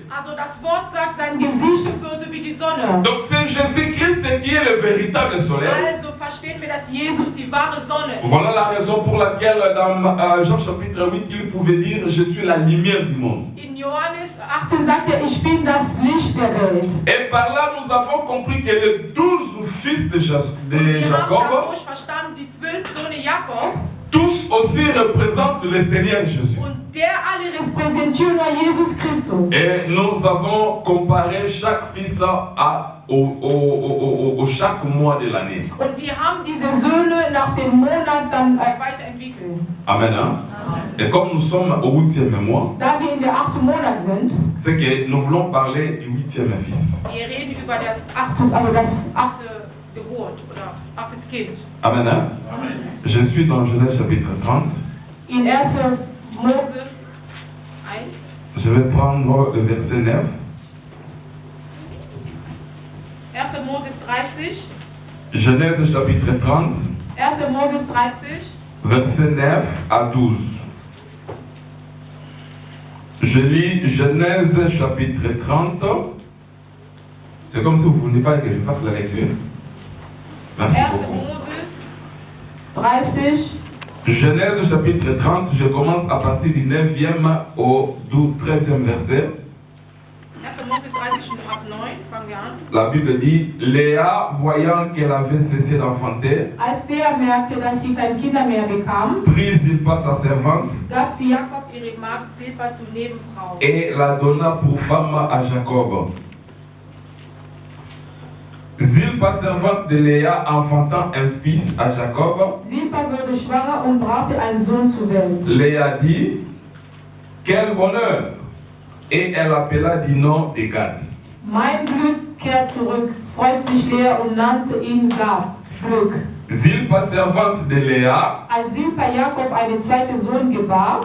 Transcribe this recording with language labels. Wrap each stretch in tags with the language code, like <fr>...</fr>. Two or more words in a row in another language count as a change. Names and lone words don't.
<de>also das Wort sagt, sein Gesicht würde wie die Sonne.</de> <fr>Donc c'est Jésus-Christ qui est le véritable soleil.</fr> <de>Also verstehen wir, dass Jesus die wahre Sonne ist.</de> <fr>Voilà la raison pour laquelle dans Jean chapitre 8, il pouvait dire « Je suis la lumière du monde ».</fr> <de>In Johannes 18 sagt er, ich bin das Licht der Welt.</de> <fr>Et par là, nous avons compris que les 12 fils de</fr> <de>wir haben</de> <fr>Jacob,</fr> <de>dadurch verstanden, die 12 Söhne Jakob</de> <fr>tous aussi représentent le Seigneur Jésus.</fr> <de>und der alle Repräsentieren nur Jesus Christus.</de> <fr>Et nous avons comparé chaque fils au chaque mois de l'année.</fr> <de>und wir haben Diese Söhne nach dem Monat dann weiterentwickelt.</de> <fr>Amen. Hein? Et comme nous sommes au 8e mois,</fr> <de>da wir in der 8. Monat sind,</de> <fr>c'est que nous voulons parler du 8e fils.</fr> <de>Wir reden über das also das achte Geburt oder achtes Kind.</de> <fr>Amen. Hein? Je suis dans Genèse chapitre 30.</fr> <de>in 1. Moses 1.</de> <fr>Je vais prendre le verset 9.</fr> <de>1. Moses 30.</de> <fr>Genèse chapitre 30,</fr> <de>1. Moses 30.</de> <fr>verset 9 à 12. Je lis Genèse chapitre 30. C'est comme si vous ne voulez pas que je fasse la lecture. Merci</fr> <de>1.</de> <fr>beaucoup.</fr> <de>Moses 30.</de> <fr>Genèse chapitre 30, je commence à partir du 9e au 13e verset.</fr> <de>1. Moses 30 und ab 9 fangen wir an.</de> <fr>La Bible dit, Léa, voyant qu'elle avait cessé d'enfanter,</fr> <de>Als der merkte, dass sie kein Kinder mehr bekam,</de> <fr>prit Zilpa sa servante</fr> <de>Gab sie Jakob ihre Magd Silpa zur Nebenfrau.</de> <fr>et la donna pour femme à Jacob. Zilpa, servante de Léa, enfantant un fils à Jacob,</fr> <de>Silpa wurde schwanger und brachte einen Sohn zur Welt.</de> <fr>Léa dit, quel bonheur! Et elle appela du nom de Gad.</fr> <de>Mein Glück kehrt zurück, freut sich Lea und nannte ihn Gad. Glück.</de> <fr>Zilpa, servante de Léa,</fr> <de>Als Silpa Jakob einen zweiten Sohn gebar,</de>